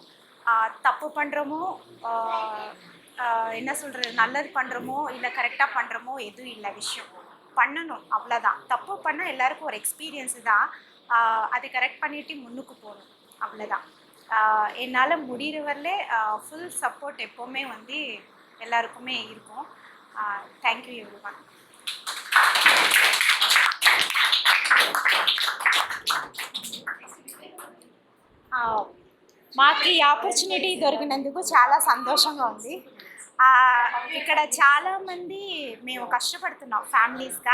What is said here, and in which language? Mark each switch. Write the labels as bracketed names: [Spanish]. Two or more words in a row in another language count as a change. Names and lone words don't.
[Tamil] தப்பு பண்ணுறோமோ, என்ன சொல்கிறது, நல்லது பண்ணுறோமோ இல்லை கரெக்டாக பண்ணுறோமோ எதுவும் இல்லை, விஷயம் பண்ணணும், அவ்வளோதான். தப்பு பண்ணால் எல்லாருக்கும் ஒரு எக்ஸ்பீரியன்ஸு தான். அதை கரெக்ட் பண்ணிவிட்டு முன்னுக்கு போகணும், அவ்வளோதான். என்னால் முடிகிற வரலே [English] full support [Tamil] எப்போவுமே எல்லாருக்குமே இருக்கும். [English] Thank you everyone. [Telugu] మాకు ఈ ఆపర్చునిటీ దొరికినందుకు చాలా సంతోషంగా ఉంది. ఇక్కడ చాలామంది మేము కష్టపడుతున్నాం ఫ్యామిలీస్గా.